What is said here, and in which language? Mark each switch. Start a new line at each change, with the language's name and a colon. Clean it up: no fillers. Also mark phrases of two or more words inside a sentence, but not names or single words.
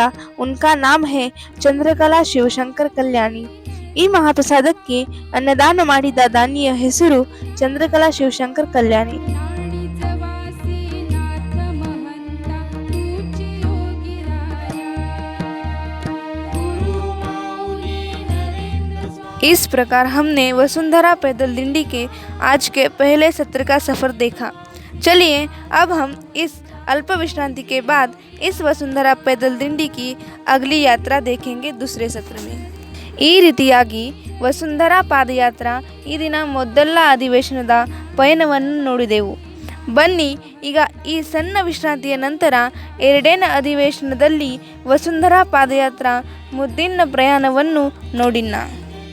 Hindi: उनका नाम है ಚಂದ್ರಕಲಾ ಶಿವಶಂಕರ್ ಕಲ್ಯಾಣಿ.
Kannada: ಈ ಮಹಾಪ್ರಸಾದಕ್ಕೆ ಅನ್ನದಾನ ಮಾಡಿದ ದಾನಿಯ ಹೆಸರು ಚಂದ್ರಕಲಾ ಶಿವಶಂಕರ್ ಕಲ್ಯಾಣಿ.
Hindi: इस प्रकार हमने वसुंधरा पैदल दिंडी के आज के पहले सत्र का सफर देखा। चलिए अब हम इस अल्प विश्रांति के बाद इस वसुंधरा पैदल दिंडी की अगली यात्रा देखेंगे दूसरे सत्र में.
Kannada: ಈ ರೀತಿಯಾಗಿ ವಸುಂಧರಾ ಪಾದಯಾತ್ರಾ ಈ ದಿನ ಮೊದಲ ಅಧಿವೇಶನದ ಪಯಣವನ್ನು ನೋಡಿದೆವು. ಬನ್ನಿ ಈಗ ಈ ಸಣ್ಣ ವಿಶ್ರಾಂತಿಯ ನಂತರ ಎರಡನೇ ಅಧಿವೇಶನದಲ್ಲಿ ವಸುಂಧರಾ ಪಾದಯಾತ್ರಾ ಮುದ್ದಿನ ಪ್ರಯಾಣವನ್ನು ನೋಡಿನ.